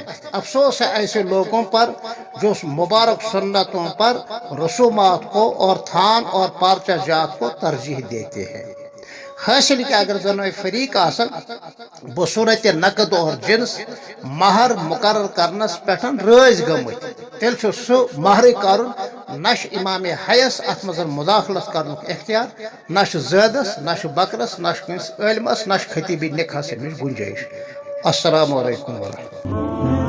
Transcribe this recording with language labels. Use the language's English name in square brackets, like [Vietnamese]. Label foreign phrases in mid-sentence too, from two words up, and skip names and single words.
[Urdu] افسوس ہے ایسے لوگوں پر جو مبارک سنتوں پر رسومات کو اور تھان اور پارچہ جات کو ترجیح دیتے ہیں۔ [Kashmiri] حاصل کہ اگر دونوں فریق آسن بصورت نقد اور جنس مہر مقرر کرنس پٹھن رٲضۍ گمت، تیل سہ مہر کرن، نہ امام حیس ات مز مداخلت کرنک اختیار، نہ زیدس، نہ بکرس، نہ کنس عالمس، نہ خطیبی نکاحس گنجائش۔ [Arabic] السلام علیکم ورحمۃ اللہ۔